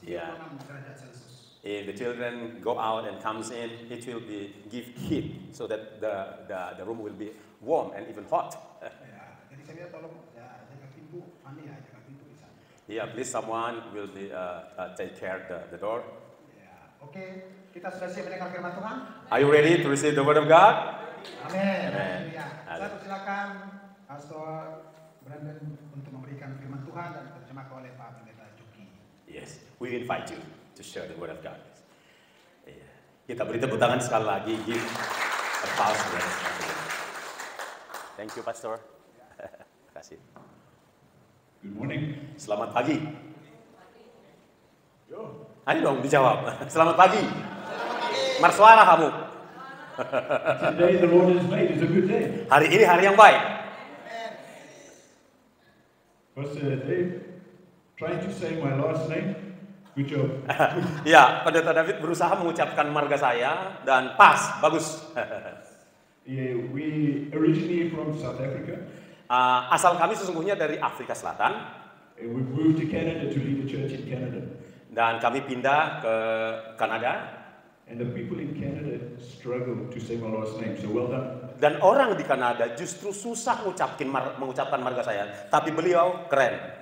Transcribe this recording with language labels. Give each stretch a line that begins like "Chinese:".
Indonesian: 36 derajat Celcius.
English: If the children go out and comes in, it will give heat so that the room will be warm and even hot.
Indonesian: Jadi saya minta tolong jaga pintu, Fani jaga pintu di sana.
English: Yeah, please someone will be take care the door.
Indonesian: Oke, kita sudah siap mendengar firman Tuhan?
English: Are you ready to receive the word of God?
Indonesian: Amin. Saya persilakan Pastor Brandon untuk memberikan firman Tuhan dan terjemahkan oleh Pak Pendeta Juki.
English: Yes, we invite you to share the word of God.
Indonesian: Yeah. Kita beri tepuk tangan sekali lagi.
English: Give applause. Thank you, Pastor.
Indonesian: Terima kasih.
English: Good morning.
Indonesian: Selamat pagi. Ayo dong dijawab. Selamat pagi. Marsuara kamu.
English: Today the Lord has made is a good day.
Indonesian: Hari ini hari yang baik.
English: Pastor Dave, trying to say my last name. Good job.
Indonesian: Ya, Pendeta David berusaha mengucapkan marga saya dan pas, bagus.
English: Yeah, we originally from South Africa.
Indonesian: Asal kami sesungguhnya dari Afrika Selatan.
English: And we moved to Canada to lead a church in Canada.
Indonesian: Dan kami pindah ke Kanada.
English: And the people in Canada struggle to say my last name. So well done.
Indonesian: Dan orang di Kanada justru susah mengucapkan marga saya, tapi beliau keren.